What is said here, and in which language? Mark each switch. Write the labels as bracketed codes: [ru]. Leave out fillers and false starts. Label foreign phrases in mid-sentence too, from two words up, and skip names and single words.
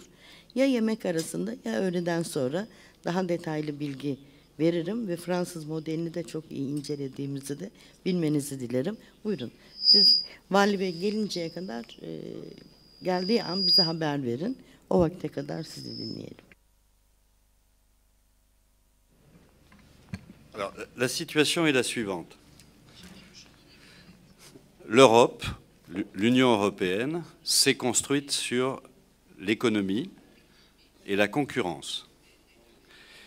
[tr] Ya yemek arasında ya öğleden sonra daha detaylı bilgi veririm ve Fransız modelini de çok iyi incelediğimizi de bilmenizi dilerim. Buyurun. Siz Vali Bey gelinceye kadar geldiği an bize haber verin. O vakte kadar sizi dinleyelim. [fr] Alors, la situation est la suivante. L'Europe, l'Union européenne, s'est construite sur l'économie et la concurrence.